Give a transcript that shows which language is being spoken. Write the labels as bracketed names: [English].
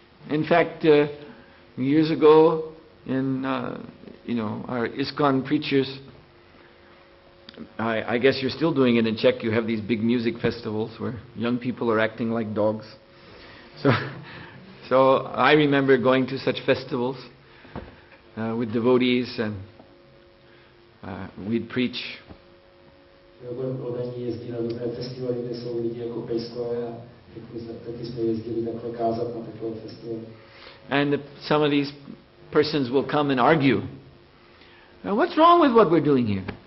[English] In fact, years ago, in our ISKCON preachers, I guess you're still doing it in Czech. You have these big music festivals where young people are acting like dogs. So I remember going to such festivals with devotees, and we'd preach. [Czech] jezdí na různé festivaly, kde jsou lidi jako pejskové a taky jsme jezdili takhle kázat na takové festivaly. [English] And some of these persons will come and argue. What's wrong with what we're doing here?